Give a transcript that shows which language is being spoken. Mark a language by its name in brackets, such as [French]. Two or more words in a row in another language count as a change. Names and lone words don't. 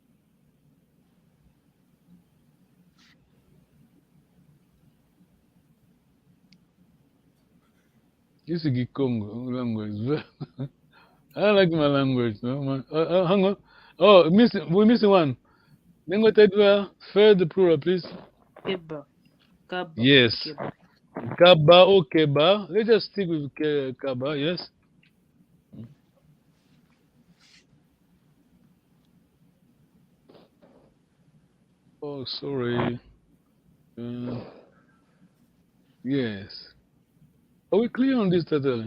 [English] This is Kikongo language. I like my language. No? Hang on. Oh, we're missing one. Then what I do, third plural, please. Keba. Kaba. Yes. Keba. Kaba or Keba. Let's just stick with Kaba, yes. Oh, sorry. Yes. Are we clear on this, Tatali?